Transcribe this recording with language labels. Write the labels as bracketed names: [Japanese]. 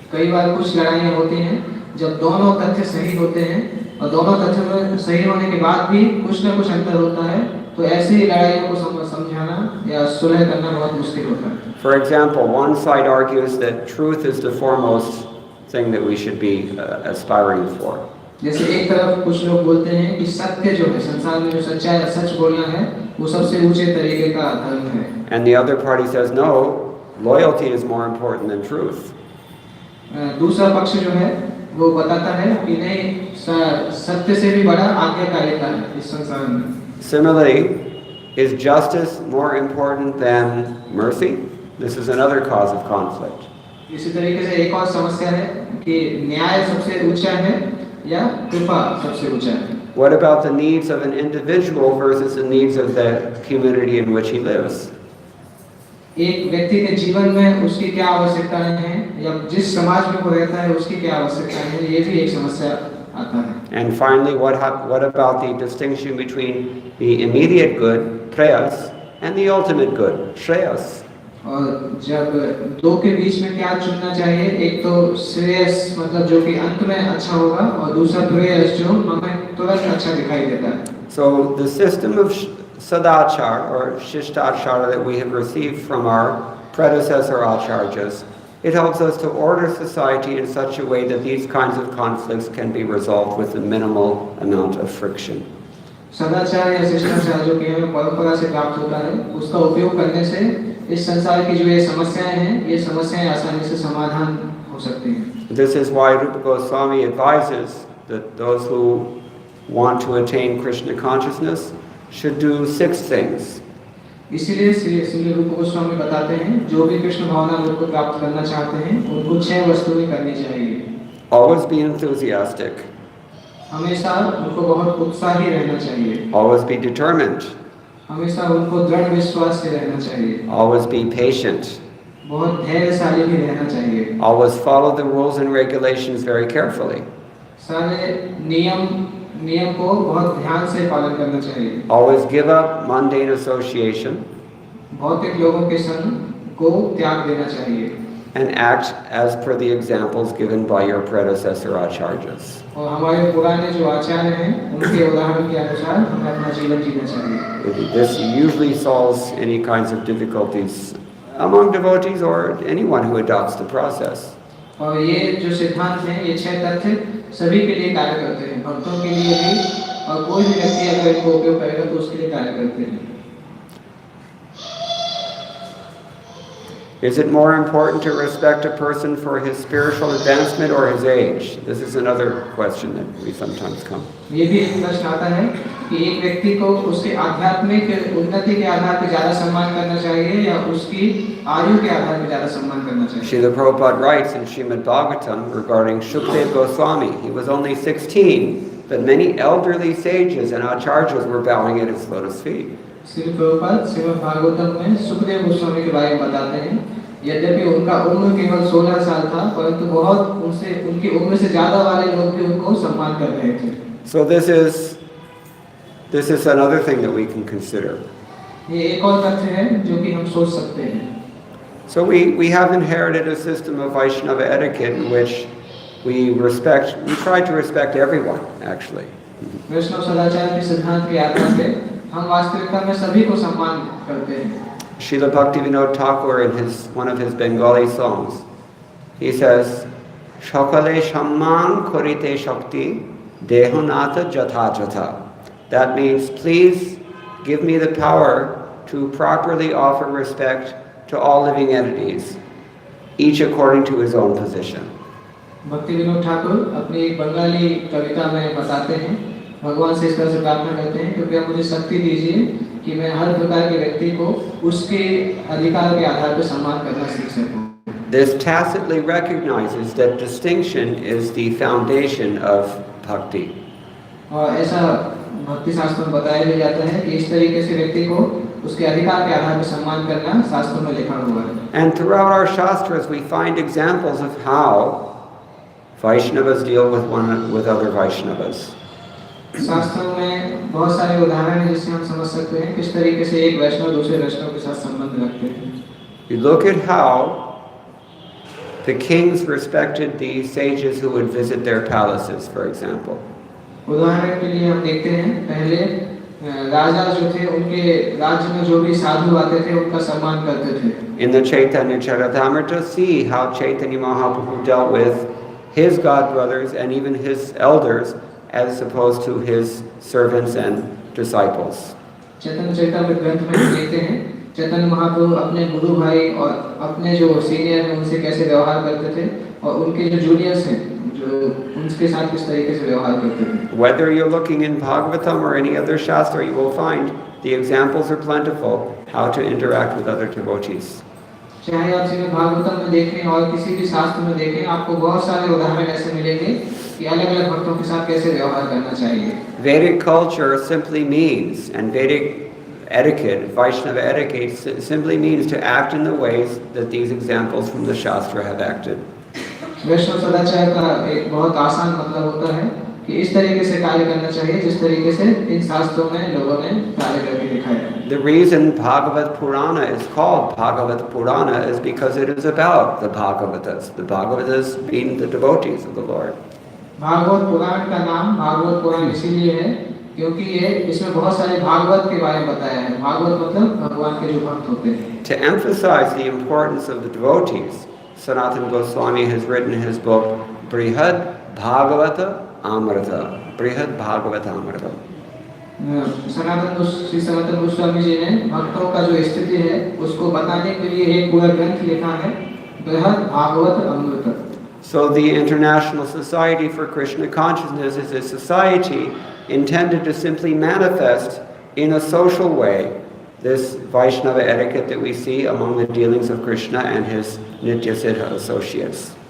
[Hindi] कई बार कुछ लड़ाइयाँ होती हैं जब दोनों तथ्य सही होते हैं और दोनों तथ्य में सही होने के बाद भी कुछ न कुछ अंतर होता है तो ऐसी लड़ाइयों को समझाना या सुलह करना बहुत मुश्किल होता है. [English] For example, one side argues that truth is the foremost thing that we should be aspiring for. [Hindi] जैसे एक तरफ कुछ लोग बोलते हैं कि सत्य जो है संसार में जो सच्चाई है सच बोलना है वो सबसे ऊंचे तरीके का धर्म है. [English] And the other party says no, loyalty is more important than truth. [Hindi] दूसरा पक्ष जो है वो बताता है कि नहीं सत्य से भी बड़ा आज्ञाकारिता है इस संसार में. [English] Similarly, is justice more important than mercy? This is another cause of conflict. [Hindi] इसी तरीके से एक और समस्या है कि न्याय सबसे ऊंचा है या कृपा सबसे ऊंचा है. [English] What about the needs of an individual versus the needs of the community in which he lives? [Hindi] एक व्यक्ति के जीवन में उसकी क्या आवश्यकताएं हैं या जिस समाज में वो रहता है उसकी क्या आवश्यकताएं हैं ये भी एक समस्या आता है. [English] And finally, what about the distinction between the immediate good, prayas, and the ultimate good, shreyas. [Hindi] और जब दो के बीच में क्या चुनना चाहिए, एक तो श्रेयस मतलब जो कि अंत में अच्छा होगा, और दूसरा प्रेयस जो हमें तुरंत अच्छा दिखाई देता है. [English] So the system of sadachar or shishtachara that we have received from our predecessor acharyas, it helps us to order society in such a way that these kinds of conflicts can be resolved with a minimal amount of friction. [Hindi] सदाचार या शिष्टाचार जो कि हमें परंपरा से प्राप्त होता है, उसका उपयोग करने से इस संसार की जो ये समस्याएं हैं, ये समस्याएं आसानी से समाधान हो सकती हैं. [English] This is why Rupa Goswami advises that those who want to attain Krishna consciousness should do 6 things. [Hindi] इसीलिए श्री रूप गोस्वामी बताते हैं, जो भी कृष्ण भावना को प्राप्त करना चाहते हैं, उनको 6 वस्तुएं करनी चाहिए. [English] Always be enthusiastic. [Hindi] हमेशा उनको बहुत उत्साही रहना चाहिए. [English] Always be determined. [Hindi] हमेशा उनको दृढ़ विश्वास से रहना चाहिए. [English] Always be patient. [Hindi] बहुत धैर्यशाली भी रहना चाहिए. [English] Always follow the rules and regulations very carefully. [Hindi] सारे नियम को बहुत ध्यान से पालन करना चाहिए. [English] Always give up mundane association. [Hindi] भौतिक लोगों के संग को त्याग देना चाहिए. [English] And act as per the examples given by your predecessor acharyas. [Hindi] और हमारे पुराने जो आचार्य हैं, उनके उदाहरण के अनुसार हमें अपना जीवन जीना चाहिए. [English] This usually solves any kinds of difficulties among devotees or anyone who adopts the process. [Hindi] और ये जो सिद्धांत हैं, ये 6 तथ्य सभी के लिए कार्य करते हैं, भक्तों के लिए भी, और कोई भी व्यक्ति अगर इनको उपयोग करेगा तो उसके लिए कार्य करते हैं. [English] Is it more important to respect a person for his spiritual advancement or his age? This is another question that we sometimes come. [Hindi] ये भी एक प्रश्न आता है कि एक व्यक्ति को उसके आध्यात्मिक उन्नति के आधार पर ज्यादा सम्मान करना चाहिए या उसकी आयु के आधार पर ज्यादा सम्मान करना चाहिए. [English] Srila Prabhupada writes in Srimad Bhagavatam regarding Shukdev Goswami. He was only 16, but many elderly sages and acharyas were bowing at his lotus feet. [Hindi] Shri Prabhupada Shrimad Bhagavatam में सुखदेव गोस्वामी के बारे में बताते हैं, यद्यपि उनका उम्र केवल 16 साल था, परंतु बहुत उनकी उम्र से ज्यादा वाले लोग भी उनको सम्मान कर रहे थे. [English] So this is another thing that we can consider. [Hindi] ये एक और तथ्य है जो कि हम सोच सकते हैं. [English] So we have inherited a system of Vaishnava etiquette in which we try to respect everyone actually. [Hindi] वैष्णव सदाचार के सिद्धांत के आधार पे हम वास्तविकता में सभी को सम्मान करते हैं. [English] Srila Bhaktivinoda Thakur in one of his Bengali songs, he says, [Bangla] "Shakale shamman korite shakti dehonata jatha jatha." [English] That means, please give me the power to properly offer respect to all living entities, each according to his own position. [Hindi] भक्ति विनोद ठाकुर अपनी एक बंगाली कविता में बताते हैं, भगवान से इस तरह से प्रार्थना करते हैं, कृपया मुझे शक्ति दीजिए कि मैं हर प्रकार के व्यक्ति को उसके अधिकार के आधार पर सम्मान करना सीख सकूं. [English] This tacitly recognizes that distinction is the foundation of bhakti. [Hindi] और ऐसा भक्ति शास्त्र में बताया भी जाता है कि इस तरीके से व्यक्ति को उसके अधिकार के आधार पर सम्मान करना शास्त्रों में लिखा हुआ है. [English] And throughout our shastras we find examples of how Vaishnavas deal with other Vaishnavas. [Hindi] शास्त्रों में बहुत सारे उदाहरण हैं जिससे हम समझ सकते हैं किस तरीके से एक वैष्णव दूसरे वैष्णव के साथ संबंध रखते हैं. [English] You look at how the kings respected the sages who would visit their palaces, for example. [Hindi] उदाहरण के लिए हम देखते हैं, पहले राजा जो थे उनके राज्य में जो भी साधु आते थे उनका सम्मान करते थे. [English] In the Chaitanya Charitamrita, see how Chaitanya Mahaprabhu dealt with his godbrothers and even his elders as opposed to his servants and disciples. [Hindi] चैतन्य चरितामृत ग्रंथ में देखते हैं चैतन्य महाप्रभु अपने गुरु भाई और अपने जो सीनियर हैं उनसे कैसे व्यवहार करते थे और उनके जो जूनियर्स हैं जो उनके साथ किस तरीके से व्यवहार करते थे. [English] Whether you're looking in Bhagavatam or any other shastra, you will find the examples are plentiful how to interact with other devotees. [Hindi] चाहे आप श्रीमद् भागवतम में देखें और किसी भी शास्त्र में देखें, आपको बहुत सारे उदाहरण ऐसे मिलेंगे कि अलग-अलग भक्तों के साथ कैसे व्यवहार करना चाहिए. [English] Vedic culture simply means, and Vedic etiquette, Vaishnava etiquette, simply means to act in the ways that these examples from the Shastra have acted. [Hindi] वैष्णव सदाचार का एक बहुत आसान मतलब होता है कि इस तरीके से कार्य करना चाहिए जिस तरीके से इन शास्त्रों में लोगों ने कार्य करके दिखाया। [English] The reason Bhagavad Purana is called Bhagavad Purana is because it is about the Bhagavatas. The Bhagavatas being the devotees of the Lord. [Hindi] Bhagavat पुराण का नाम भागवत पुराण इसीलिए है क्योंकि ये इसमें बहुत सारे भागवत के बारे में बताया है। भागवत मतलब भगवान के जो भक्त होते हैं। [English] To emphasize the importance of the devotees, Sanatana Goswami has written his book Brihad Bhagavata Amrita. Brihad Bhagavata Amrita. [Hindi] Shri Sanatan Goswami ji ने भक्तों का जो स्थिति है उसको बताने के लिए एक पूरा ग्रंथ लिखा है बृहद भागवत अमृत। [English] So the International Society for Krishna Consciousness is a society intended to simply manifest in a social way this Vaishnava etiquette that we see among the dealings of Krishna and his Nitya Siddha associates.